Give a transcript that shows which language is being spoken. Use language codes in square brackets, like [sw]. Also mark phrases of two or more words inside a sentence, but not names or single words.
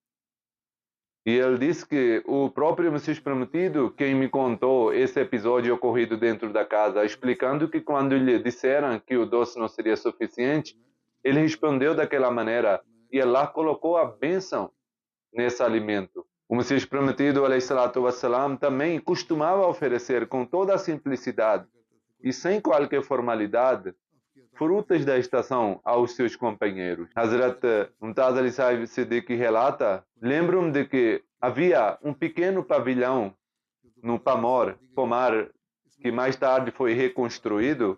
[pt] E ele disse que o próprio Messias prometido, quem me contou esse episódio ocorrido dentro da casa, explicando que quando lhe disseram que o doce não seria suficiente, ele respondeu daquela maneira e Allah colocou a bênção nesse alimento. O Messias prometido, [ar] عليه الصلاة والسلام, [pt] também costumava oferecer com toda a simplicidade e sem qualquer formalidade frutas da estação aos seus companheiros. Hazrat Mumtaz Ali Sahib Siddiqui relata: lembro-me de que havia um pequeno pavilhão no Pomar, que mais tarde foi reconstruído.